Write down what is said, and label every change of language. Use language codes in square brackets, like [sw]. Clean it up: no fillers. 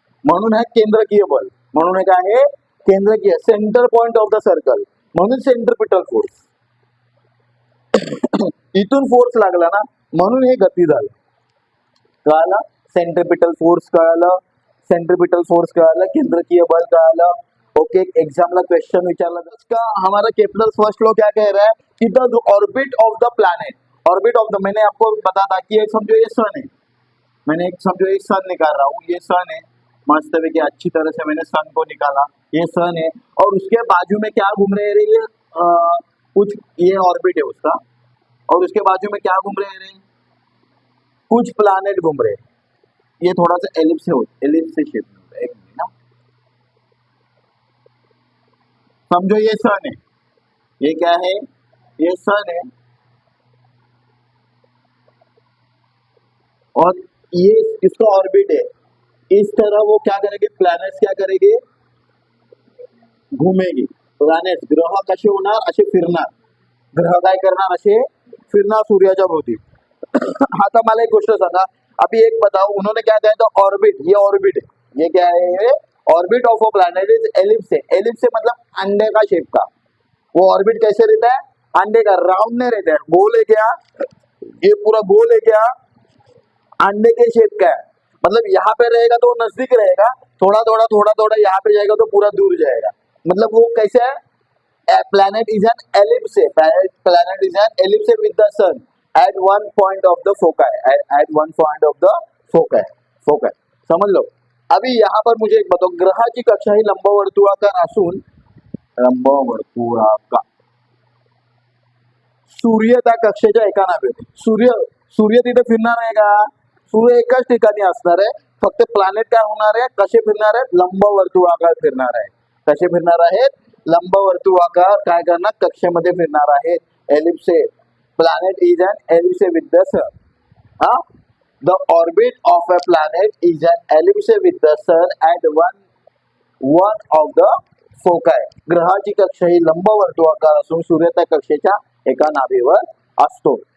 [mr] म्हणून हे केंद्रकीय बल, म्हणून हे काय आहे, केंद्रकीय, centre point of the circle, म्हणून सेंट्रिपिटल फोर्स. इथून फोर्स लागला ना, म्हणून हे गती झालं. कळालं? सेंट्रिपिटल फोर्स कळालं, सेंट्रिपिटल फोर्स कळालं, केंद्रकीय बल कळालं. [hi] ओके, एग्जाम ला क्वेश्चन विचारला इसका हमारा केपलर फर्स्ट लॉ क्या कह रहा है कि [en] the orbit of the planet, [hi] orbit of the, मैंने आपको बता था कि एक समझो ये सन है, मैंने एक समझो एक सन निकाल रहा हूँ, ये सन है, मस्त है कि अच्छी तरह से मैंने सन को निकाला, ये सन है, और उसके बाजू में क्या घूम रहे हैं, कुछ ये ऑर्बिट है उसका, और उसके बाजू में क्या घूम रहे हैं, कुछ प्लैनेट घूम रहे हैं. ये थोड़ा सा एलिप्स से शेप में होता है, एक मिनट ना, समझो ये सन है, ये क्या है, ये सन है, और ये इसका ऑर्बिट है. इस तरह वो क्या करेंगे, प्लॅनेट्स क्या करेंगे, घुमेगी. [mr] प्लॅनेट्स, ग्रह कसे होणार, असे फिरणार. ग्रह काय करणार, असे फिरणार सूर्याच्या भोवती. आता मला एक गोष्ट सांगा, [hi] अभी एक बताओ, उन्होंने क्या कहा था, ऑर्बिट, ये ऑर्बिट है, ये क्या है, orbit of a planet is ellipse है. एलिप्स से मतलब अंडे का शेप का. वो ऑर्बिट कैसे रहता है, अंडे का, राउंड नहीं रहता है, गोल है क्या, ये पूरा गोल है क्या, अंडे के शेप का है. मतलब यहाँ पे रहेगा तो नजदीक रहेगा, थोड़ा थोड़ा यहाँ पे जाएगा तो पूरा दूर जाएगा. मतलब वो कैसे है, [en] Planet is an ellipse है, planet is an ellipse with the sun at one point of the foci, at one point of the foci. [hi] समझ लो. अभी यहाँ पर मुझे एक बताओ, [mr] ग्रहाची कक्षा ही लंबवर्तुळाकार असून, लंबवर्तुळाकार सूर्य त्या कक्षेच्या एका नावे, सूर्य तिथे फिरणार आहे का, सूर्य एकाच ठिकाणी असणार आहे, फक्त प्लॅनेट काय होणार आहे, कसे फिरणार आहेत, लंबवर्तुळाकार फिरणार आहे. कसे फिरणार आहेत, लंबवर्तुळाकार काय करणार, कक्षेमध्ये फिरणार आहेत, ellipse. [en] Planet is an ellipse with the sun. The orbit of a planet is an ellipse with the sun at one of the foci. [mr] ग्रहाची कक्षा ही लंबवर्तुळाकार असून सूर्य त्या कक्षेच्या एका नाभीवर असतो.